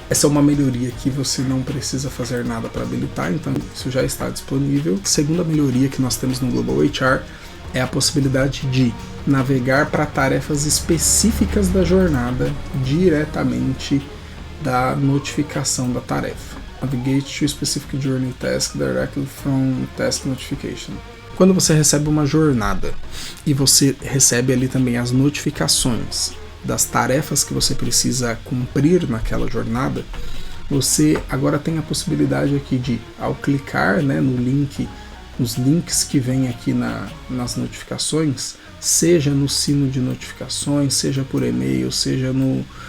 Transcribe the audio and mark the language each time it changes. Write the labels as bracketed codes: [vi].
[pt] Essa é uma melhoria que você não precisa fazer nada para habilitar, então isso já está disponível. A segunda melhoria que nós temos no Global HR é a possibilidade de navegar para tarefas específicas da jornada diretamente da notificação da tarefa. [en] Navigate to specific journey task directly from task notification. [pt] Quando você recebe uma jornada e você recebe ali também as notificações das tarefas que você precisa cumprir naquela jornada, você agora tem a possibilidade aqui de, ao clicar, né, no link, nos links que vem aqui nas notificações, seja no sino de notificações, seja por e-mail, seja no